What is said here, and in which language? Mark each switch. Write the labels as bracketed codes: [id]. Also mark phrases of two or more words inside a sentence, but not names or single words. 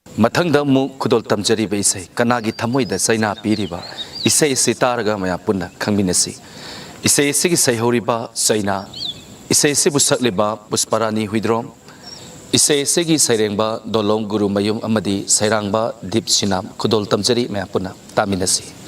[mni] মথং দমু খুদোল তমজরী বে ইসে কনাগী থমোই দ সৈনা পীরিবা ইসে ইসে তারগা মযা পুন্না খংমিনসী ইসে ইসে কী সৈহোরিবা সৈনা ইসে ইসে বুসকলিবা পুষ্পরানী হুইদ্রোম ইসে ইসে কী সৈরেংবা দোলোং গুরু মযুম অমদী সৈরাংবা দীপ সিনাম খুদোল তমজরী মযা পুন্না তামিনসী